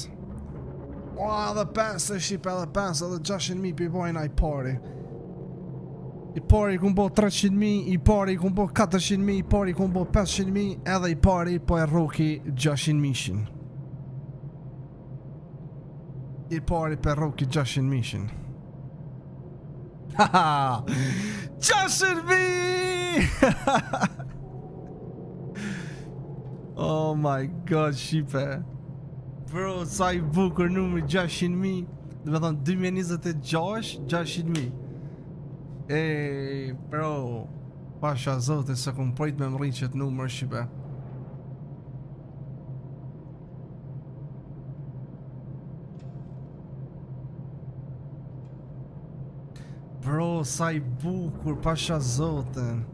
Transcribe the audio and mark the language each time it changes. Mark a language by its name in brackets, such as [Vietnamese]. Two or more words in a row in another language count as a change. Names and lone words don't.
[Albanian] O, edhe 5 e shqip, edhe 5, edhe 600.000 për i bojnë a i pari. I pari ku mbo 300.000, i pari ku mbo 400.000, i pari ku mbo 500.000, edhe i pari po e rroki 600.000. I pari për rroki 600.000. Haha! 600.000! [English] Oh my god, [Albanian] shqipe. Bro, sa i bukur numri 600.000. Dhe me thonë 2026, 600.000. Ej, bro, pasha zote se kum prit me mri qëtë numër shqipe. Bro, sa i bukur, pasha zote.